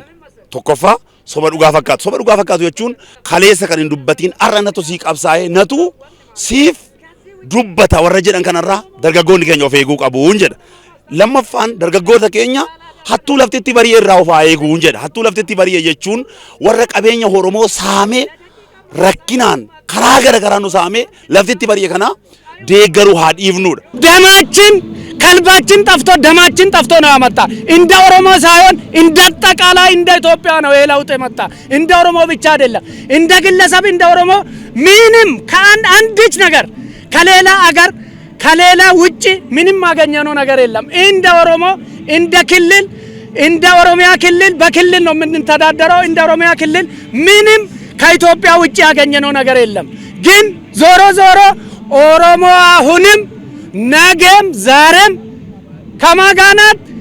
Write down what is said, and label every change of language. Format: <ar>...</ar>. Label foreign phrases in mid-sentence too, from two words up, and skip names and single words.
<om>Tokkoffaa soba dhugaa fakkaatu. Soba dhugaa fakkaatu jechuun kaleessa kan hin dubbatiin har'a natu sii qabsaa'ee natu siif dubbata warra jedhan kanarraa dargaggoonni keenya of eeguu qabuun jedha. Lammaffaan dargaggoota keenya hattuu laftitti bari'ee irraa of eeguun jedha. Hattuu laftitti bari'ee jechuun warra qabeenya Oromoo saamee rakkinaan karaa garagaraa nu saamee laftitti bari'ee kana deeggaruu haa dhiifnudha.</om> <am>ደማችን ከልባችን ጠፍቶ ደማችን ጠፍቶ ነው ያመጣ እንደ ኦሮሞ ሳይሆን እንደ አጠቃላይ እንደ ኢትዮጵያ ነው የለውጥ የመጣ እንደ ኦሮሞ ብቻ አይደለም እንደ ግለሰብ እንደ ኦሮሞ ምንም ከአንድች ነገር ከሌላ አገር ከሌላ ውጪ ምንም ያገኘነው ነገር የለም እንደ ኦሮሞ እንደ ክልል እንደ ኦሮሚያ ክልል በክልል ነው የምንተዳደረው እንደ ኦሮሚያ ክልል ምንም ከኢትዮጵያ ውጪ ያገኘነው ነገር የለም ግን ዞሮ ዞሮ ኦሮሞ አሁንም ነገም ዛሬም ከማጋናት</am>